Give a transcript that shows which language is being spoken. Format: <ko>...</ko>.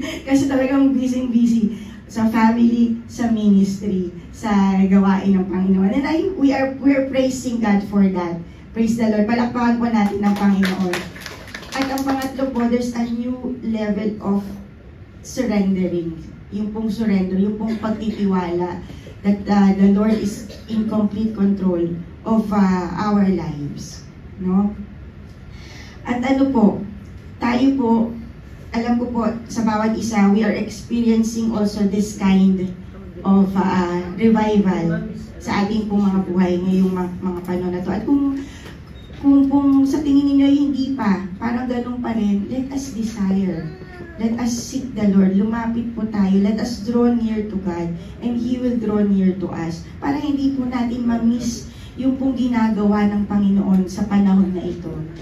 <tl>Kasi talagang busy sa family, sa ministry, sa gawain ng Panginoon.</tl> <en>And we're praising God for that. Praise the Lord.</en> <tl>Palakpakan po natin ng Panginoon. At ang pangatlo po,</tl> <en>there's a new level of surrendering.</en> <tl>Yung pong surrender, yung pong pagtitiwala</tl> <en>that the Lord is in complete control of our lives.</en> <tl>No? At tayo po, alam ko po, sa bawat isa,</tl> <en>we are experiencing also this kind of revival</en> <tl>sa ating pong mga buhay ngayong mga panahon na to. At kung sa tingin ninyo hindi pa, parang ganun pa rin,</tl> <en>let us desire. Let us seek the Lord.</en> <tl>Lumapit po tayo.</tl> <en>Let us draw near to God and He will draw near to us.</en> <tl>Para hindi po natin ma-miss yung pong ginagawa ng Panginoon sa panahon na ito.</tl>